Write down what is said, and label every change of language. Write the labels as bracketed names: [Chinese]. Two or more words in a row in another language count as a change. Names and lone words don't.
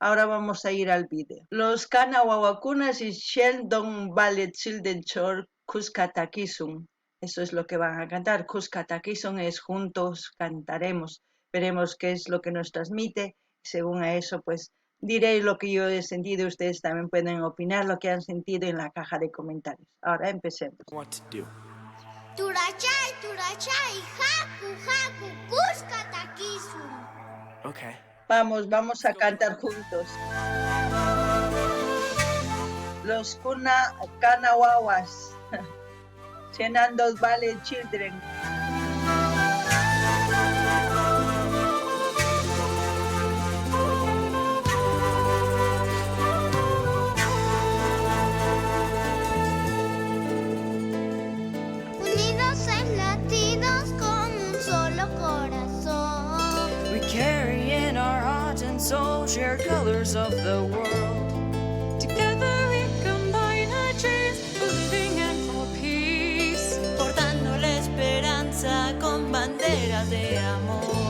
[Spanish] Ahora vamos a ir al vídeo. Los Kanawawakunas y Sheldon Ballet Children Chor Kuskatakisun. Eso es lo que van a cantar. Kuskatakisun es juntos cantaremos. Veremos qué es lo que nos transmite. Según a eso, pues diré lo que yo he sentido. Ustedes también pueden opinar lo que han sentido en la caja de comentarios. Ahora empecemos. [Quechua] Turachay, turachay, haku, haku, kuskatakisun. [English] Okay. [Spanish] Vamos a cantar juntos. Los Kanawawas. Llenando Ballet Children. Unidos en latidos con un solo corazón. [English] We carry in our heart and soul shared colors of the world. Together we combine our dreams for living and for peace. [Spanish] Portando la esperanza con banderas de amor.